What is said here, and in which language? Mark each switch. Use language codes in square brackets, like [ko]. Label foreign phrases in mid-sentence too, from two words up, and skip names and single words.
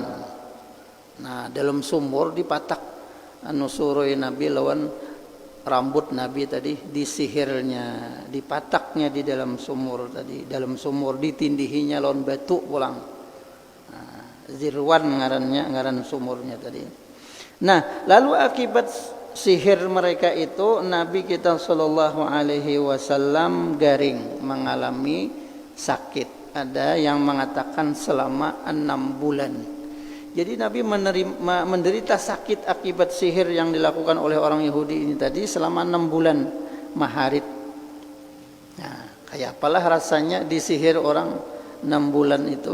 [bjn] Nah, dalam sumur dipatak suroi Nabi lawan rambut Nabi tadi, disihirnya, dipataknya di dalam sumur tadi. Dalam sumur ditindihinya lawan batu pulang. Nah, Zirwan ngaran sumurnya tadi. Nah, lalu akibat sihir mereka itu Nabi kita [ar] sallallahu alaihi wasallam [bjn] garing, mengalami sakit. [id] Ada yang mengatakan selama 6 bulan. Jadi Nabi menderita sakit akibat sihir yang dilakukan oleh orang Yahudi ini tadi selama 6 bulan maharid. [bjn] Nah, kayak apalah rasanya disihir orang 6 bulan itu.